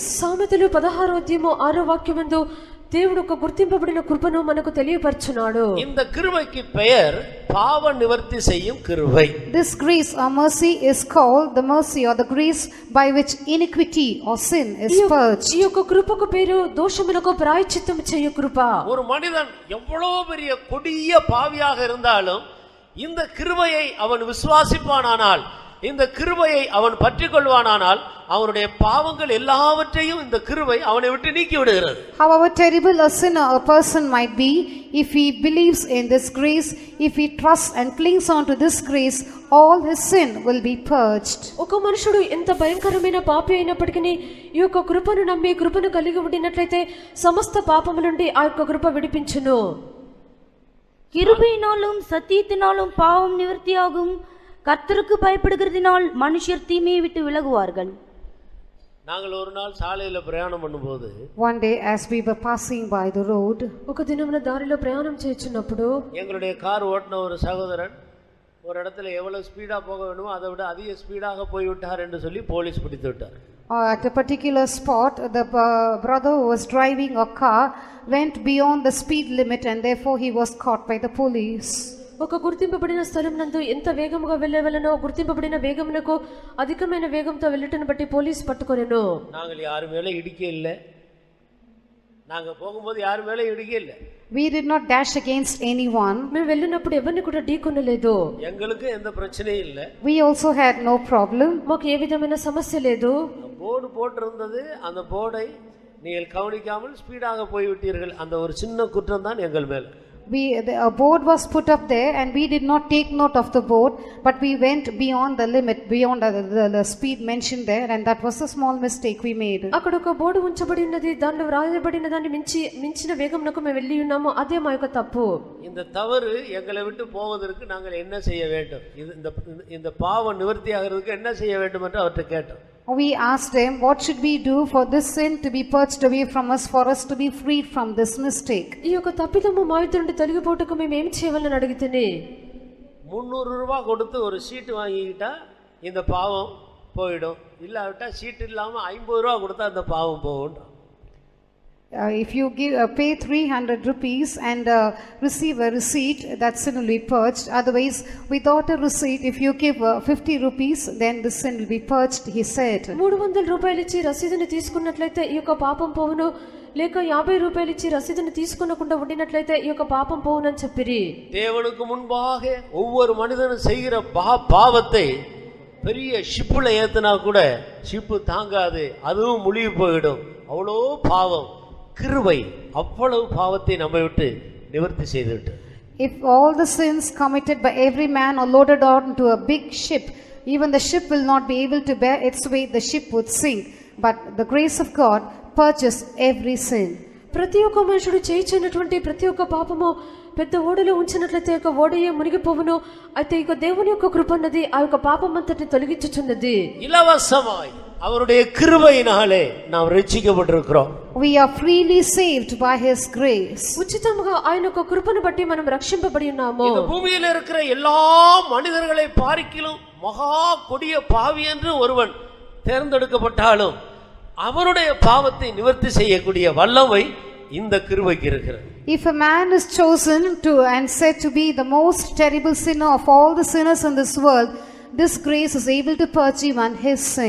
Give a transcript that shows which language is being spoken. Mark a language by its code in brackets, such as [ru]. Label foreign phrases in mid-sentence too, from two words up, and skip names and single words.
[te] సామెతలు 16వ అధ్యాయము 6వ వాక్యమందు దేవుడు ఒక గుర్తింపబడిన కృపను మనకు తెలియపరుచున్నాడు. [ta] இந்த கிருபைக்கு பெயர் பாவ நிவர்த்தி செய்யும் கிருபை. [en] This grace or mercy is called the mercy or the grace by which iniquity or sin is purged. [te] ఈ యొక్క కృపకు పేరు దోషములకు ప్రాయశ్చిత్తము చేయు కృప. [ta] ஒரு மனிதன் எவ்வளவு பெரிய கொடிய பாவியாக இருந்தாலும் இந்த கிருபையை அவன் விசுவாசிப்பானானால், இந்த கிருபையை அவன் பற்றிக்கொள்வானானால் அவனுடைய பாவங்கள் எல்லாவற்றையும் இந்த கிருபை அவனை விட்டு நீக்கி விடுகிறது. [en] However terrible a sinner a person might be, if he believes in this grace, if he trusts and clings on to this grace, all his sin will be purged. [te] ఒక మనుషుడు ఎంత భయంకరమైన పాపి అయినప్పటికీ ఈ యొక్క కృపను నమ్మి కృపను కలిగి ఉండినట్లయితే సమస్త పాపముల నుండి ఆ యొక్క కృప విడిపించును. [ta] கிருபையினாலும் சத்தியத்தினாலும் பாவம் நிவர்த்தியாகும். கர்த்தருக்கு பயப்படுகிறதினால் மனுஷர் தீமையை விட்டு விலகுவார்கள். நாங்கள் ஒரு நாள் சாலையில பிரயாணம் பண்ணும்போது, [en] One day as we were passing by the road, [te] ఒక దినమున దారిలో ప్రయాణం చేస్తున్నప్పుడు [ta] எங்களுடைய கார் ஓட்டின ஒரு சகோதரன் ஒரு இடத்துல எவ்வளவு ஸ்பீடா போக வேண்டுமோ அதை விட அதிக ஸ்பீடாக போய்விட்டார் என்று சொல்லி போலீஸ் பிடித்து விட்டார். [en] at a particular spot, the brother who was driving a car went beyond the speed limit and therefore he was caught by the police. [te] ఒక గుర్తింపబడిన స్థలం నందు ఎంత వేగముగా వెళ్ళవలనో గుర్తింపబడిన వేగమునకు అధికమైన వేగంతో వెళ్ళటను బట్టి పోలీస్ పట్టుకొనెను. [ta] நாங்கள் யாரு மேலே இடிக்க இல்லை, நாங்க போகும்போது யாரு மேலே இடிக்க இல்லை. [en] We did not dash against anyone. [te] మేము వెళ్ళినప్పుడు ఎవరిని కూడా ఢీకొనలేదు. [ta] எங்களுக்கு எந்த பிரச்சனையும் இல்லை. [en] We also had no problem. [te] మాకు ఏ విధమైన సమస్య లేదు. [ta] போர்டு போட்டிருந்தது, அந்த போர்டை நீங்கள் கவனிக்காமல் ஸ்பீடாக போய்விட்டீர்கள், அந்த ஒரு சின்ன குற்றம் தான் எங்கள் மேல். [en] A board was put up there and we did not take note of the board, but we went beyond the limit, beyond the speed mentioned there, and that was a small mistake we made. [te] అక్కడ ఒక బోర్డు ఉంచబడి ఉన్నది, దానిలో రాయబడిన దాన్ని మించిన వేగమునకు మేము వెళ్ళి ఉన్నాము, అదే మా యొక్క తప్పు. [ta] இந்த தவறு எங்களை விட்டு போவதற்கு நாங்கள் என்ன செய்ய வேண்டும், இந்த பாவம் நிவர்த்தி ஆகிறதுக்கு என்ன செய்ய வேண்டும் என்று அவர்கிட்ட கேட்டோம். [en] We asked him, what should we do for this sin to be purged away from us, for us to be freed from this mistake? [te] ఈ యొక్క తప్పిదము మా యుద్ధ నుండి తొలగిపోవటకు మేము ఏం చేయాలని అడిగితేనే [ta] 300 ரூபாய் கொடுத்து ஒரு சீட்டு வாங்கிக்கிட்டா இந்த பாவம் போயிடும், இல்லாவிட்டா சீட்டு இல்லாமல் 50 ரூபா கொடுத்தா இந்த பாவம் போகும். [en] If you pay 300 rupees and receive a receipt, that sin will be purged. Otherwise, without a receipt, if you give 50 rupees, then the sin will be purged, he said. [te] 300 రూపాయలు ఇచ్చి రసీదుని తీసుకున్నట్లయితే ఈ యొక్క పాపం పోవును, లేక 50 రూపాయలు ఇచ్చి రసీదుని తీసుకొనకుండా ఉండినట్లయితే ఈ యొక్క పాపం పోవునని చెప్పిరి. [ta] தேவனுக்கு முன்பாக ஒவ்வொரு மனிதனும் செய்கிற பாவத்தை பெரிய ஷிப்புல ஏத்துனா கூட ஷிப்பு தாங்காது, அதுவும் முழுகி போயிடும். அவ்வளோ பாவம். கிருபை அவ்வளவு பாவத்தை நம்மை விட்டு நிவர்த்தி செய்துவிட்டு. [en] If all the sins committed by every man are loaded on to a big ship, even the ship will not be able to bear its weight, the ship would sink. But the grace of God purges every sin. [te] ప్రతి ఒక్క మనుషుడు చేయించినటువంటి ప్రతి ఒక్క పాపము పెద్ద ఓడలో ఉంచినట్లయితే ఒక ఓడయే మునిగిపోవును. అయితే ఇక దేవుని యొక్క కృప అన్నది ఆ యొక్క పాపం అంతటిని తొలగించుచున్నది. [ta] இலவசமாய் அவருடைய கிருபையினாலே நாம் ரட்சிக்கப்பட்டிருக்கிறோம். [en] We are freely saved by his grace. [te] ఉచితంగా ఆయన యొక్క కృపను బట్టి మనం రక్షింపబడి ఉన్నాము. [ta] இந்த பூமியில இருக்கிற எல்லா மனிதர்களை பார்க்கிலும் மகா கொடிய பாவி என்று ஒருவன் தேர்ந்தெடுக்கப்பட்டாலும் அவருடைய பாவத்தை நிவர்த்தி செய்யக்கூடிய வல்லமை இந்த கிருபைக்கு இருக்கிறது. [en] If a man is chosen to and said to be the most terrible sinner of all the sinners in this world, this grace is able to purge even his sin.